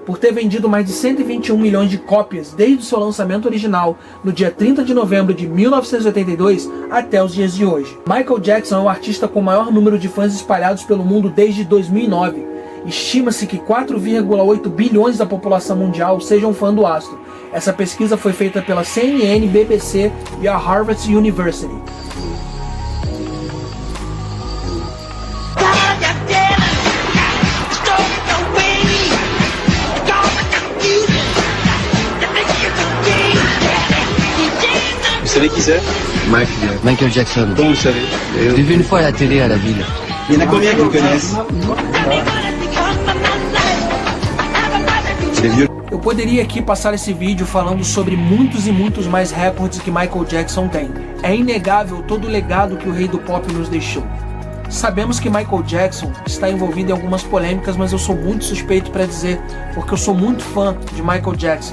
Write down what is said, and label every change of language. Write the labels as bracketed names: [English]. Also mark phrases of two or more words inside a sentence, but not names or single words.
[Portuguese] por ter vendido mais de 121 milhões de cópias desde o seu lançamento original no dia 30 de novembro de 1982 até os dias de hoje. Michael Jackson é o artista com o maior número de fãs espalhados pelo mundo desde 2009. Estima-se que 4,8 bilhões da população mundial sejam fã do astro. Essa pesquisa foi feita pela CNN, BBC e a Harvard University. [French] Vous savez qui c'est? Michael Jackson. Comment vous savez? J'ai vu une fois à la télé à la ville. Il y en a combien qui le connaissent? Il est vieux. [Portuguese] Eu poderia aqui passar esse vídeo falando sobre muitos e muitos mais recordes que Michael Jackson tem. É inegável todo o legado que o rei do pop nos deixou. Sabemos que Michael Jackson está envolvido em algumas polêmicas, mas eu sou muito suspeito para dizer, porque eu sou muito fã de Michael Jackson.